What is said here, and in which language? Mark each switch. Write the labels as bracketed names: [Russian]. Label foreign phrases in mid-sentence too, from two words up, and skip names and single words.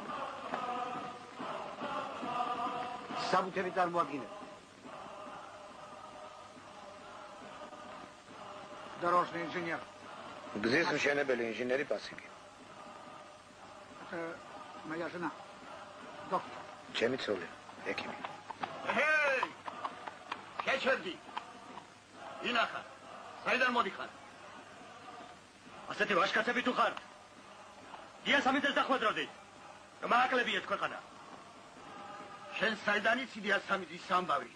[Georgian] საბუთები წარმოადგინეთ. [Russian] Дорожный инженер. [Georgian] გზის მშენებელი ინჟინერი პასიკი. [Russian] Это моя жена. Доктор. [Georgian] ჩემი ცოლი, ექიმი. ჰეი! შეჩერდი. ინახა. საიდან მოდიხარ? ასეთი ვაშკაცები თუ ხართ? დიასამიძეს დახვედროდით. გამააკლებიეთ ქვეყანა. შენ საიდან იცი დიასამიძის ამბავი?